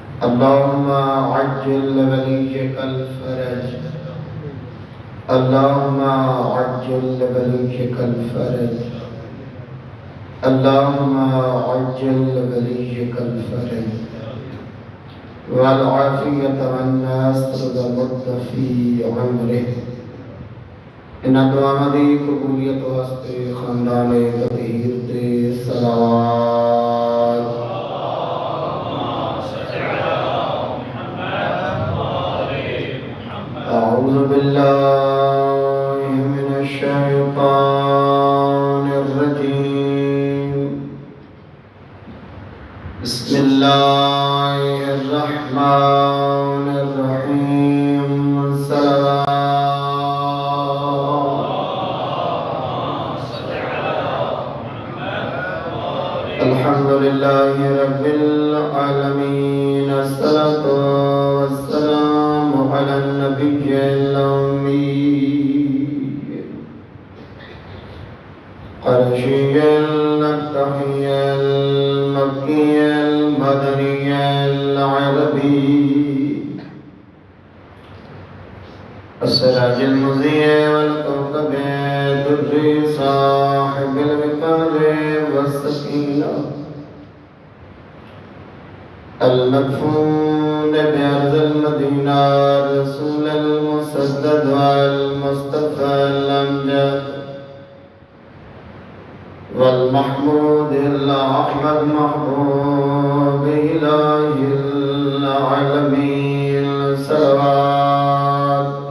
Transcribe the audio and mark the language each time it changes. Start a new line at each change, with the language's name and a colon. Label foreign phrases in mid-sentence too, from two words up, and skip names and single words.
Arabic: اللهم عجل لوليك الفرج اللهم عجل لوليك الفرج اللهم عجل لوليك الفرج والعافية والنصر والمد في عمره
Punjabi: ان دعا دی قبولیت واسطے خاندان تطہیر تے
Arabic: صلوات اعوذ باللہ من الشیطان الرجیم بسم اللہ الرحمن الرحیم الحمدللہ رب العالمین الصلاة والسلام علی النبی الأمی قرشی التقی المکی المدنی العربی السراج المضيء والكوكب الدري صاحب الوقار والسكينة المدفون بأرض المدينة رسول المسدد والمصطفى الأمجد والمحمود الأحمد محبوب إله العالمين صلوات